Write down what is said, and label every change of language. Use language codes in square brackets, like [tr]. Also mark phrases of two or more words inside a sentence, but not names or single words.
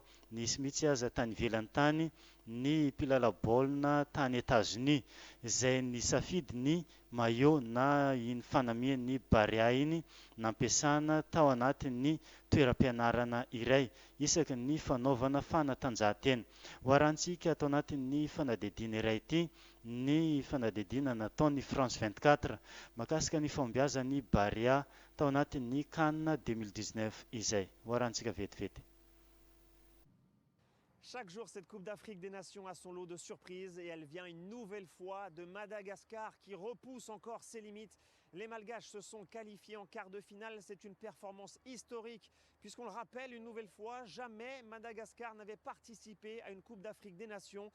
[mg] Nisy mihitsy aza tany ivelany tany ny mpilalao baolina tany États-Unis izay nisafidy ny maillot na iny fanamian'ny Barea iny nampiasana tao anatin'ny toeram-pianarana iray isaky ny fanaovana fanatanjahantena. Hoarantsika tao anatin'ny fanadihadiana iray ity ny fanadihadiana nataon'ny France 24 mahakasika ny fahombiazan'ny Barea tao anatin'ny CAN 2019 izay. Hoarantsika vetivety. [fr] Chaque jour, cette Coupe d'Afrique des Nations a son lot de surprises et elle vient une nouvelle fois de Madagascar qui repousse encore ses limites. Les Malgaches se sont qualifiés en quart de finale. C'est une performance historique puisqu'on le rappelle une nouvelle fois, jamais Madagascar n'avait participé à une Coupe d'Afrique des Nations.